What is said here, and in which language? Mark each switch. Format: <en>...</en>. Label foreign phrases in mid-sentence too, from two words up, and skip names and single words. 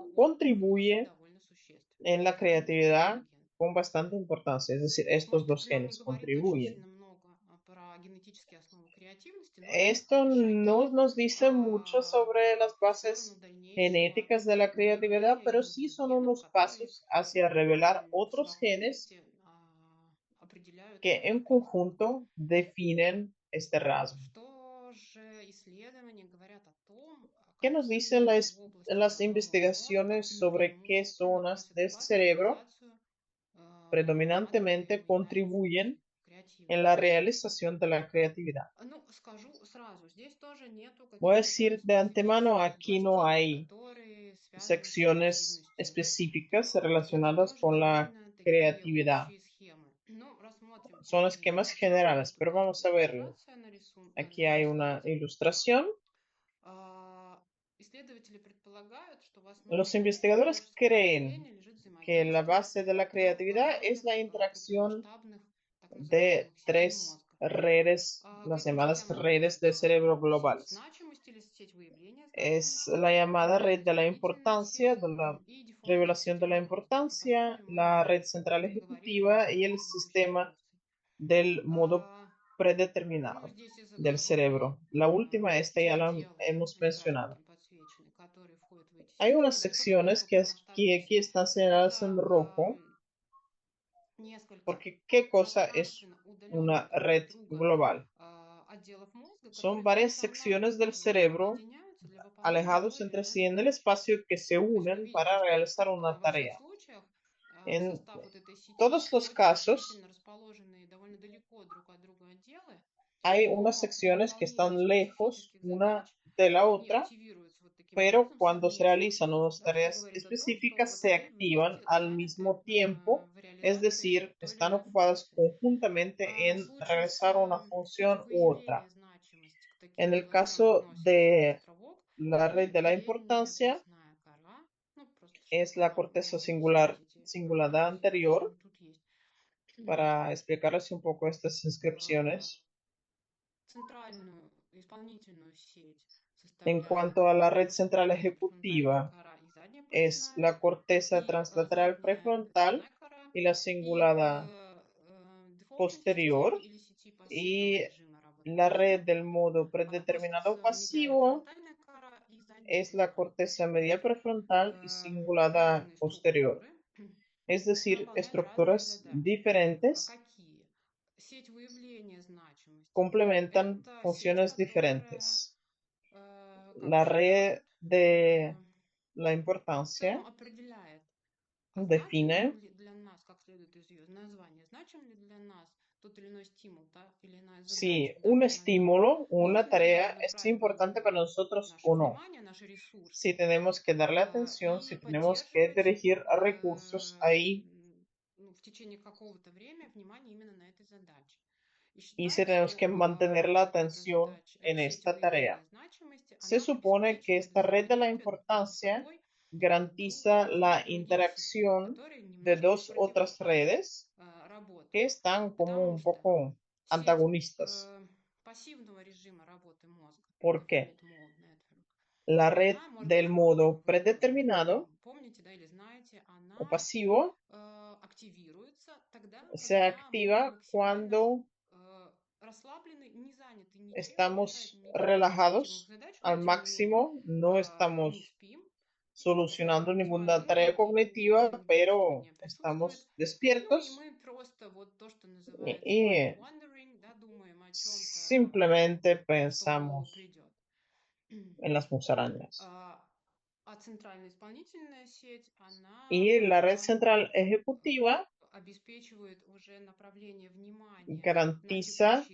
<es>pero</es> <ru>он вносит</ru> <es>contribuye</es> <ru>довольно существенно.</ru> <es>en la</es> <ru>Данный</ru> <es>creatividad</es> <ru>ген.</ru> <es>con bastante importancia. Es decir, estos</es> <ru>Может,</ru> <es>dos</es> <ru>это нам не</ru> <es>genes</es> <ru>говорит очень</ru> <es>contribuyen.</es> <ru>сильно много про генетические основы креативности, но это</ru> <es>Esto no</es> <ru>шаги</ru> <es>nos dice mucho sobre las</es> <ru>в сторону</ru> <es>bases</es> <ru>дальнейшего</ru> <es>genéticas de la creatividad,</es> <ru>выявления</ru> <es>pero sí</es> <ru>неких</ru> <es>son</es> <ru>генов,</ru> <es>unos</es> <ru>которые</ru> <es>pasos hacia revelar</es> <ru>в</ru> <es>otros genes</es> <ru>совокупности определяют</ru> <es>que</es> <ru>этот</ru> <es>en</es> <ru>признак.</ru> <es>conjunto definen este rasgo.</es> <ru>Что же исследования говорят о том,</ru> <es>¿Qué nos dicen</es> <ru>какие в области</ru> <es>las</es> <ru>головного мозга</ru> <es>investigaciones sobre qué</es> <ru>преимущественно</ru> <es>zonas</es> <ru>вносят</ru> <es>del</es> <ru>вклад в</ru> <es>cerebro</es> <ru>реализацию</ru> <es>predominantemente</es> <ru>задуманной нами</ru> <es>contribuyen en la</es> <ru>креативности?</ru> <es>realización de la creatividad?</es> <ru>Ну, скажу сразу, здесь тоже нету</ru> <es>Voy a</es> <ru>каких-то</ru> <es>decir de antemano,</es> <ru>специфических</ru> <es>aquí no</es> <ru>областей,</ru> <es>hay</es> <ru>которые связаны с</ru> <es>secciones</es> <ru>креативностью.</ru> <es>específicas</es> <ru>То есть это</ru> <es>relacionadas</es> <ru>тоже</ru> <es>con la</es> <ru>довольно такие</ru> <es>creatividad.</es> <ru>общие схемы. Ну, рассмотрим</ru> <es>Son</es> <ru>очень</ru> <es>esquemas</es> <ru>простую</ru> <es>generales,</es> <ru>тут</ru> <es>pero vamos a verlo.</es> <ru>иллюстрацию</ru> <es>Aquí hay</es> <ru>на</ru> <es>una</es> <ru>слайде.</ru> <es>ilustración.</es> <ru>А, Исследователи предполагают, что в основе</ru> <es>Los</es> <ru>всего</ru> <es>investigadores</es> <ru>творческого</ru> <es>creen</es> <ru>мышления лежит</ru> <es>que la base de la creatividad es</es> <ru>технологиях</ru> <es>la interacción</es> <ru>крупномасштабных так</ru> <es>de</es> <ru>называемых сетей</ru> <es>tres</es> <ru>мозга.</ru> <es>redes, las</es> <ru>Какие</ru> <es>llamadas</es> <ru>системы</ru> <es>redes de</es> <ru>выбрать?</ru> <es>cerebro</es> <ru>Сеть</ru> <es>globales.</es> <ru>значимости или сеть выявления</ru> <es>Es</es> <ru>значимости,</ru> <es>la llamada red de la</es> <ru>измерительная</ru> <es>importancia,</es> <ru>сеть</ru> <es>de la</es> <ru>и диффузная</ru> <es>revelación</es> <ru>сеть</ru> <es>de la</es> <ru>работы. И</ru> <es>importancia,</es> <ru>посмотрим мы,</ru> <es>la red central</es> <ru>поговорим о</ru> <es>ejecutiva y el</es> <ru>выполнении общих</ru> <es>sistema</es> <ru>функций.</ru> <es>del modo</es> <ru>А, ну,</ru> <es>predeterminado</es> <ru>здесь</ru> <es>del</es> <ru>изображены</ru> <es>cerebro. La última, esta ya la</es> <ru>часть-отделы,</ru> <es>hemos</es> <ru>они</ru> <es>mencionado.</es> <ru>красненьким подсвечены, которые входят в эти</ru> <es>Hay</es> <ru>системы.</ru> <es>unas</es> <ru>Что такое</ru> <es>secciones que</es> <ru>крупномасштабная</ru> <es>aquí</es> <ru>сеть?</ru> <es>están señaladas en</es> <ru>Это</ru> <es>rojo,</es> <ru>несколько</ru> <es>porque ¿qué cosa es</es> <ru>пространственно удаленных</ru> <es>una</es> <ru>друг от</ru> <es>red</es> <ru>друга</ru> <es>global?</es> <ru>отделов мозга,</ru> <es>Son</es> <ru>которые</ru> <es>varias</es> <ru>функционально</ru> <es>secciones del</es> <ru>последовательно</ru> <es>cerebro</es> <ru>объединяются для выполнения</ru> <es>alejados</es> <ru>той или</ru> <es>entre</es> <ru>иной</ru> <es>sí en el</es> <ru>задачи.</ru> <es>espacio que se</es> <ru>То есть вы</ru> <es>unen</es> <ru>видите,</ru> <es>para</es> <ru>что</ru> <es>realizar una</es> <ru>во всех</ru> <es>tarea.</es> <ru>случаях</ru> <es>En</es> <ru>состав вот этой сети</ru> <es>todos los</es> <ru>очень</ru> <es>casos,</es> <ru>значительно расположенные довольно далеко друг от друга отделы,</ru> <es>hay unas</es> <ru>но при</ru> <es>secciones que</es> <ru>выполнении</ru> <es>están lejos</es> <ru>специфических</ru> <es>una</es> <ru>задач</ru> <es>de la</es> <ru>они</ru> <es>otra,</es> <ru>активируются вот таким</ru> <es>pero</es> <ru>образом</ru> <es>cuando se</es> <ru>совместно,</ru> <es>realizan unas</es> <ru>да, что</ru> <es>tareas</es> <ru>говорит о том, что</ru> <es>específicas</es> <ru>вот</ru> <es>se</es> <ru>они</ru> <es>activan</es> <ru>вместе</ru> <es>al</es> <ru>заняты</ru> <es>mismo tiempo,</es> <ru>в</ru> <es>es</es> <ru>реализации</ru> <es>decir,</es> <ru>той или</ru> <es>están</es> <ru>иной</ru> <es>ocupadas</es> <ru>функции.</ru> <es>conjuntamente</es> <ru>В</ru> <es>en</es> <ru>случае с</ru> <es>realizar una función</es> <ru>сетью</ru> <es>u otra.</es> <ru>выявления значимости к таким</ru> <es>En el</es> <ru>областям</ru> <es>caso</es> <ru>относится</ru> <es>de</es> <ru>островок</ru> <es>la red</es> <ru>и</ru> <es>de la</es> <ru>передняя</ru> <es>importancia,</es> <ru>поясная кора. Ну, просто</ru> <es>es</es> <ru>чтобы</ru> <es>la</es> <ru>вы</ru> <es>corteza</es> <ru>могли все</ru> <es>singular</es> <ru>видеть</ru> <es>cingulada</es> <ru>все, что</ru> <es>anterior,</es> <ru>тут есть.</ru> <es>para explicarles un poco estas</es> <ru>А,</ru> <es>inscripciones.</es> <ru>Центральную исполнительную сеть</ru> <es>En</es> <ru>составляют</ru> <es>cuanto a la red central</es> <ru>передняя префронтальная</ru> <es>ejecutiva,</es> <ru>кора и задняя</ru> <es>es</es> <ru>поясная,</ru> <es>la corteza</es> <ru>и</ru> <es>translateral</es> <ru>задняя</ru> <es>prefrontal</es> <ru>поясная кора,</ru> <es>y la</es> <ru>и</ru> <es>cingulada</es> <ru>в дефолтной</ru> <es>posterior,</es> <ru>системе или сети пассивного</ru> <es>y</es> <ru>режима работы</ru> <es>la</es> <ru>мозга</ru> <es>red del modo predeterminado</es> <ru>относятся медиальная</ru> <es>pasivo</es> <ru>префронтальная кора и задняя</ru> <es>es la</es> <ru>поясная.</ru> <es>corteza media prefrontal y cingulada</es> <ru>Разные</ru> <es>posterior,</es> <ru>структуры</ru> <es>es decir,</es> <ru>выполняют разные</ru> <es>estructuras</es> <ru>задачи.</ru> <es>diferentes</es> <ru>Какие? Сеть выявления значимости.</ru> <es>complementan</es> <ru>Это сеть,</ru> <es>funciones</es> <ru>которая,</ru> <es>diferentes.</es> <ru>как</ru> <es>La</es> <ru>же, да,</ru> <es>red de la</es> <ru>в целом</ru> <es>importancia</es> <ru>определяет, а значим</ru> <es>define</es> <ru>ли для нас, как следует из ее названия, значим ли для нас тот или иной стимул, та или иная</ru> <es>si</es> <ru>задача в</ru> <es>un</es> <ru>данный момент.</ru> <es>estímulo o una</es> <ru>Нужно ли нам</ru> <es>tarea</es> <ru>ей</ru> <es>es</es> <ru>правильно</ru> <es>importante para</es> <ru>уделить</ru> <es>nosotros</es> <ru>наше</ru> <es>o no.</es> <ru>внимание, наши</ru> <es>Si</es> <ru>ресурсы</ru> <es>tenemos que darle atención, si</es> <ru>и</ru> <es>tenemos que</es> <ru>поддерживать</ru> <es>dirigir recursos ahí</es> <ru>ну, в течение какого-то времени внимание именно на этой задаче. И</ru> <es>y si</es> <ru>считается,</ru> <es>tenemos que</es> <ru>что</ru> <es>mantener la</es> <ru>вот эта</ru> <es>atención</es> <ru>задача,</ru> <es>en</es> <ru>сеть</ru> <es>esta tarea.</es> <ru>выявления значимости,</ru> <es>Se</es> <ru>она</ru> <es>supone que</es> <ru>обеспечивает</ru> <es>esta red de la</es> <ru>взаимодействие между</ru> <es>importancia</es> <ru>собой</ru> <es>garantiza la</es> <ru>других сетей,</ru> <es>interacción</es> <ru>которые</ru> <es>de</es> <ru>немножко в</ru> <es>dos otras</es> <ru>противофазе</ru> <es>redes que</es> <ru>работают.</ru> <es>están como</es> <ru>Потому</ru> <es>un</es> <ru>что</ru> <es>poco</es> <ru>сеть</ru> <es>antagonistas.</es> <ru>пассивного режима работы мозга,</ru> <es>¿Por qué?</es> <en>Default Mode Network,</en> <es>La red</es> <ru>она, может</ru> <es>del</es> <ru>быть, вы,</ru> <es>modo predeterminado</es> <ru>помните, да, или знаете,</ru> <es>o</es> <ru>она</ru> <es>pasivo</es> <ru>активируется тогда,</ru> <es>se</es> <ru>когда мы</ru> <es>activa</es> <ru>максимально</ru> <es>cuando</es> <ru>расслаблены, не заняты ничем, не</ru> <es>estamos</es> <ru>решаем никаких невыполнимых</ru> <es>relajados</es> <ru>задач, но</ru> <es>al</es> <ru>тем не менее</ru> <es>máximo, no</es> <ru>не</ru> <es>estamos</es> <ru>спим,</ru> <es>solucionando ninguna</es> <ru>спали,</ru> <es>tarea cognitiva,</es> <ru>некое</ru> <es>pero</es> <ru>бодрствование присутствует.</ru> <es>estamos</es> <ru>Ну и</ru> <es>despiertos</es> <ru>мы просто вот то, что называется mind</ru> <es>y</es> <en>wandering,</en> <ru>да, думаем о чем-то,</ru> <es>simplemente</es> <ru>что в голову</ru> <es>pensamos</es> <ru>придет.</ru> <es>en las musarañas.</es> <ru>А центральная исполнительная сеть, она</ru> <es>Y la red central ejecutiva</es> <ru>обеспечивает уже направление внимания на</ru> <es>garantiza</es>